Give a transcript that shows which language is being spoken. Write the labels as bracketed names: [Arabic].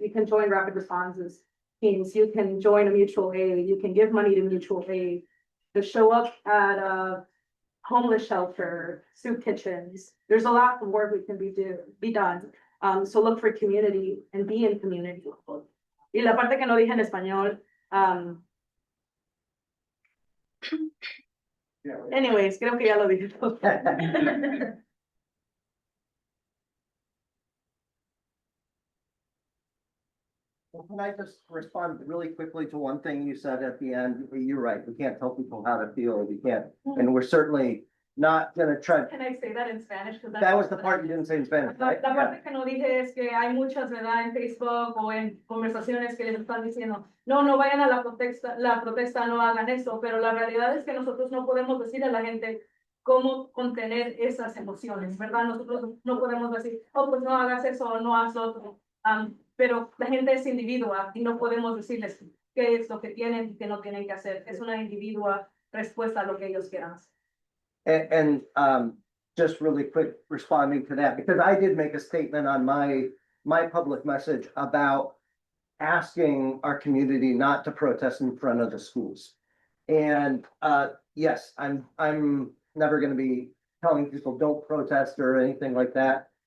[English] You can join rapid responses teams, you can join a mutual aid, you can give money to mutual aid, to show up at a homeless shelter, soup kitchens. There's a lot of work we can be done. So look for community and be in community. [Spanish] Y la parte que no dije en español, anyways, creo que ya lo dije todo. [English] Can I just respond really quickly to one thing you said at the end? You're right, we can't tell people how to feel, we can't, and we're certainly not gonna try. Can I say that in Spanish? That was the part you didn't say in Spanish, right? [Spanish] La parte que no dije es que hay muchas, ¿verdad? En Facebook o en conversaciones que les están diciendo, no vayan a la protesta, no hagan eso, pero la realidad es que nosotros no podemos decir a la gente cómo contener esas emociones, ¿verdad? Nosotros no podemos decir, pues no hagas eso o no hagas lo otro. Pero la gente es individua y no podemos decirles qué es lo que tienen y qué no tienen que hacer. Es una individua respuesta a lo que ellos quieran hacer. [English] And just really quick responding to that, because I did make a statement on my public message about asking our community not to protest in front of the schools. And yes, I'm never gonna be telling people don't protest or anything like that.